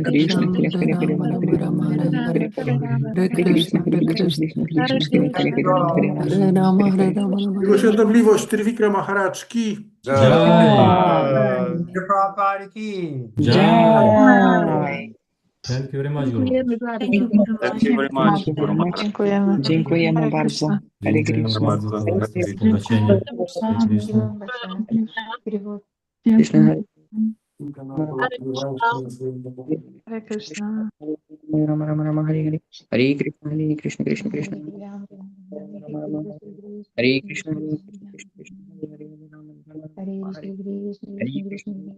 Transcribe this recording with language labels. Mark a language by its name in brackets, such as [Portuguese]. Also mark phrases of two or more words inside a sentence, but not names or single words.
[Sanskrit] Hare Krishna Rama, Hare Hare Hare Rama, Rama Rama Hare Rama, Rama Hare Hare, Hare Hare Krishna Krishna, Hare Hare Krishna Krishna, Krishna Krishna Krishna Hare Krishna, Hare Rama Hare Rama Hare Rama, Hare Rama, Rama [Polish] Jego [Sanskrit] Hare Hare. [Polish] świątobliwość Trivikrama Maharajki. [Hindi] Jai Prabhupada ki. Jai. [English] Thank you very much, Guru. Thank you, Guru. Thank you very Thank much, you very Guru much. Maharaj. [Polish] Dziękujemy. Dziękujemy [Sanskrit] Hare [Polish] bardzo. [Sanskrit] Krishna. Hare [Polish] Dziękujemy [Sanskrit] Krishna. [Polish] bardzo za tłumaczenie. [Sanskrit] Hare Krishna. Krishna Hare Hare Krishna. Rama Rama Rama Hare Hare Hare Krishna Krishna Krishna Rama Rama Hare Krishna Krishna Krishna Hare Hare Rama Rama Hare Hare Krishna